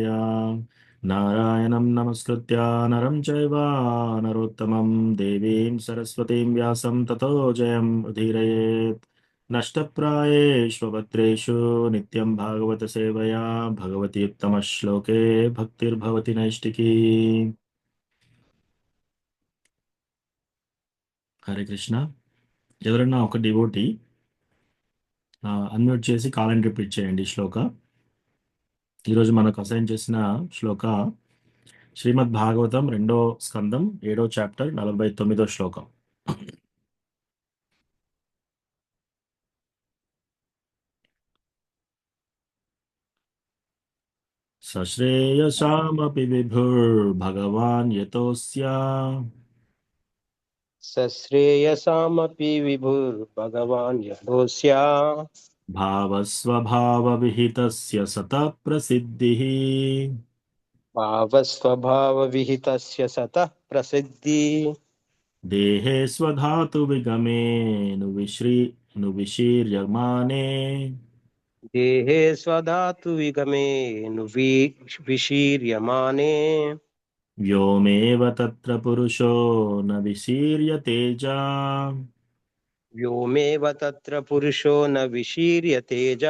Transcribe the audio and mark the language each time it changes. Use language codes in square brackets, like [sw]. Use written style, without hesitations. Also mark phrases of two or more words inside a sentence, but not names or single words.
[sa] नारायणं नमस्कृत्य नरं चैव नरोत्तमं, देवीं सरस्वतीं व्यासं ततो जयम् उदीरयेत्। नष्टप्रायेष्वभद्रेषु नित्यं भागवत सेवया भगवति उत्तमश्लोके भक्तिर्भवति नैष्टिकी। [te] హరే కృష్ణ. ఎవరన్నా ఒక డివోటీ అన్మ్యూట్ చేసి కాలని రిపీట్ చేయండి శ్లోక. ఈరోజు మనకు అసైన్ చేసిన శ్లోక శ్రీమద్ భాగవతం 2వ స్కందం 7వ చాప్టర్ 49వ శ్లోకం. [sa] సశ్రేయసామపి విభుర్భగవాన్ యతోస్య, सश्रेयसामपि विभुर्भगवान् यतोऽस्या భావస్వభావ విహితస్య సతః ప్రసిద్ధిః. भावस्वभावविहितस्य सतः प्रसिद्धि దేహే స్వధాతు విగమేను ను విశీర్యమానే, देहे स्वधातु विगमे नु विशीर्यमाने व्योमेव तत्र पुरुषो न विशीर्यतेजा। व्योमेव तत्र पुरुषो न विशीर्यतेजा